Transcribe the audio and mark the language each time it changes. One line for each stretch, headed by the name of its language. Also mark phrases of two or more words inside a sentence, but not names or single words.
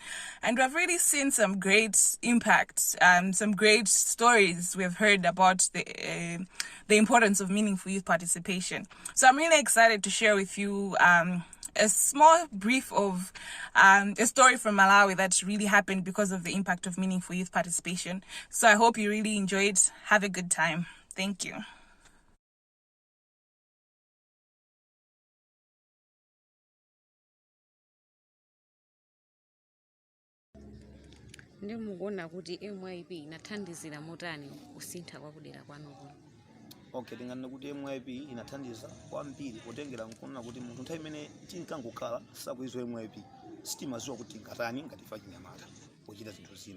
English: And we've really seen some great impact, some great stories we've heard about the importance of meaningful youth participation. So I'm really excited to share with you a small brief of a story from Malawi that really happened because of the impact of meaningful youth participation. So I hope you really enjoyed. Have a good time. Thank you.
Nyanja: Ndimukuona kuti MYP inathandizira motani kusintha kwa kudera kwanuko. Okay, ndingana kuti MYP inathandiza kwambiri kutengera nkuona kuti munthu nthawi imene tinkangokhala sakuizwa MYP sitimaziwa kuti ngatani ngatifa chinyamata pochita zinthu zina.